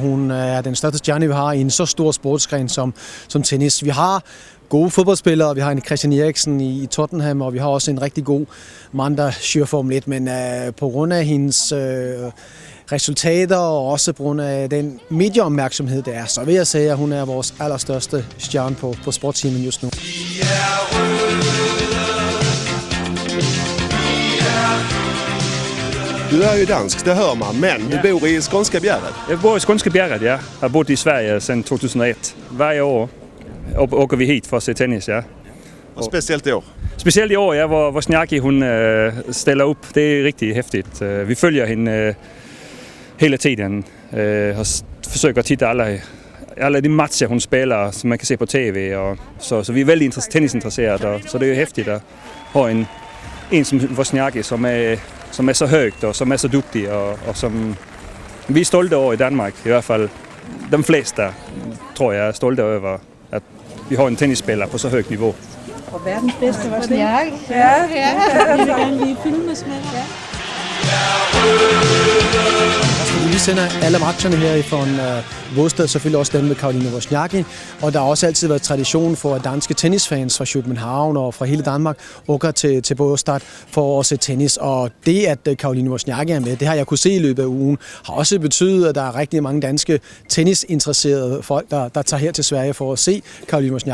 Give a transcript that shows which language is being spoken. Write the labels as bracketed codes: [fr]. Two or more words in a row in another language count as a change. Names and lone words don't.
[da] Hun er den største stjerne, vi har i en så stor sportsgren som tennis. Vi har gode fodboldspillere, vi har en Christian Eriksen i Tottenham, og vi har også en rigtig god mand, der kører Formel 1, men på grund af hendes resultater og også på grund af den medieopmærksomhed, der er, så vil jeg sige, at hun er vores allerstørste stjerne på sportsteamen [sv] just nu. Du är ju dansk, det hör man, men du bor i Skånska Bjärred. Jag bor i Skånska Bjärred, ja. Jag har bott i Sverige sedan 2001. Varje år åker vi hit för att se tennis, ja. Och speciellt i år. Speciellt i år, ja, hvor Wozniacki hun ställer upp. Det är riktigt häftigt. Vi följer henne hela tiden och försöker titta alla de matcher hon spelar som man kan se på tv. Och så vi är väldigt tennisintresserade, så det är ju häftigt att ha en som Wozniacki som är så högt och som är så duktig och som vi är stolta över i Danmark. I alla fall de flesta tror jag är stolta över att vi har en tennisspelare på så högt nivå. [da] Og verdens bedste Wozniacki. Ja. Jeg vil gerne lige filmes med dig. Vi sender alle matcherne her fra Båstad, selvfølgelig også dem med Caroline Wozniacki, og der har også altid været tradition for, at danske tennisfans fra København og fra hele Danmark åker til Båstad for at se tennis, og det, at Caroline Wozniacki er med, det har jeg kunne se i løbet af ugen, har også betydet, at der er rigtig mange danske tennisinteresserede folk, der tager her til Sverige for at se Caroline Wozniacki.